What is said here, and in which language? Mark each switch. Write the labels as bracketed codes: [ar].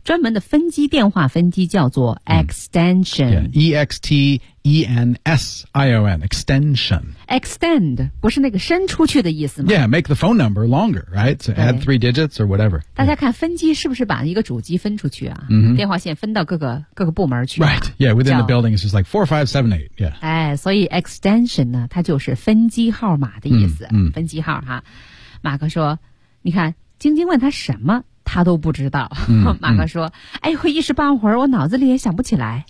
[zh] 专门的分机电话分机叫做 extension。嗯 [en] yeah. extension， extension。 [zh] Extend 不是那个伸出去的意思吗 [en] ？Yeah， make the phone number longer， right？ So add 3 digits or whatever。 [zh] 大家看分机是不是把一个主机分出去啊？ Mm-hmm. 电话线分到各个部门去、啊。 [en] Right， yeah， within the building is just like 4, 5, 7, 8 Yeah。 [zh] 哎，所以 extension 呢，它就是分机号码的意思。 Mm-hmm. 分机号哈，马克说，你看晶晶问他什么？他都不知道。 Mm-hmm. 马克说，哎，我一时半会儿我脑子里也想不起来。